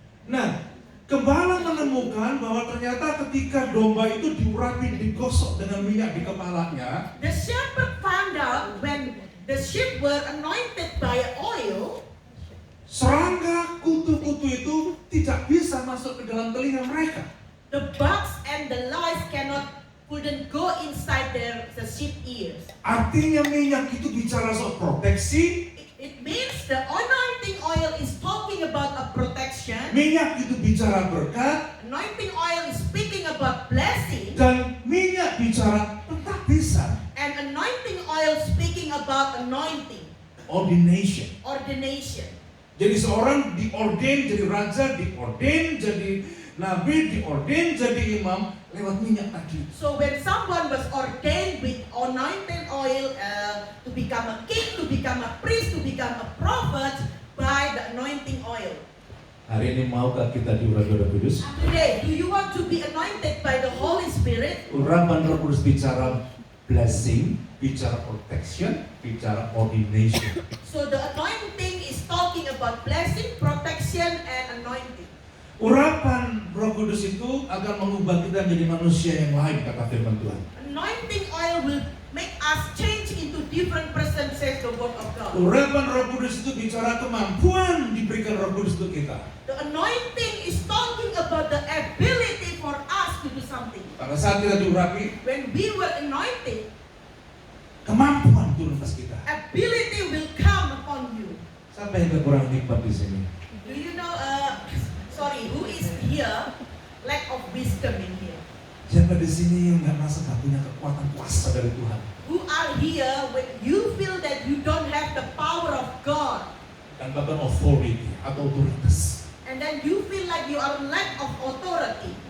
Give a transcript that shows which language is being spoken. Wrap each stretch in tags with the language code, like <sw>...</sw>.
<id>Nah, gembala menemukan bahwa ternyata ketika domba itu diurapi, digosok dengan minyak di kepalanya,</id> <en>The shepherd found out when the sheep were anointed by oil,</en> <id>serangga kutu-kutu itu tidak bisa masuk ke dalam telinga mereka.</id> <en>the bugs and the lice couldn't go inside the sheep ears.</en> <id>Artinya minyak itu bicara soal proteksi,</id> <en>It means the anointing oil is talking about a protection.</en> <id>minyak itu bicara berkat,</id> <en>Anointing oil is speaking about blessing.</en> <id>dan minyak bicara pentabisan,</id> <en>And anointing oil speaking about anointing, ordination. ordination.</en> <id>Jadi seorang diordain jadi raja, diordain jadi nabi, diordain jadi imam lewat minyak tadi.</id> <en>So when someone was ordained with anointed oil to become a king, to become a priest, to become a prophet by the anointing oil.</en> <id>Hari ini maukah kita diurapi Roh Kudus?</id> <en>Today, do you want to be anointed by the Holy Spirit?</en> <id>Urapan Roh Kudus bicara blessing, bicara protection, bicara ordination.</id> <en>So the anointing is talking about blessing, protection, and anointing.</en> <id>Urapan Roh Kudus itu akan mengubah kita menjadi manusia yang lain, kata firman Tuhan.</id> <en>Anointing oil will make us change into different person, says the word of God.</en> <id>Urapan Roh Kudus itu bicara kemampuan diberikan Roh Kudus untuk kita.</id> <en>The anointing is talking about the ability for us to do something.</en> <id>Pada saat kita diurapi,</id> <en>When we were anointed,</en> <id>kemampuan turun atas kita.</id> <en>ability will come upon you.</en> <id>Siapa yang kurang nikmat di sini?</id> <en>Do you know, who is here, lack of wisdom in here?</en> <id>Siapa di sini yang nggak merasa nggak punya kekuatan kuasa dari Tuhan?</id> <en>Who are here when you feel that you don't have the power of God,</en> <id>Dan bahkan authority atau otoritas.</id> <en>and then you feel like you are lack of authority?</en>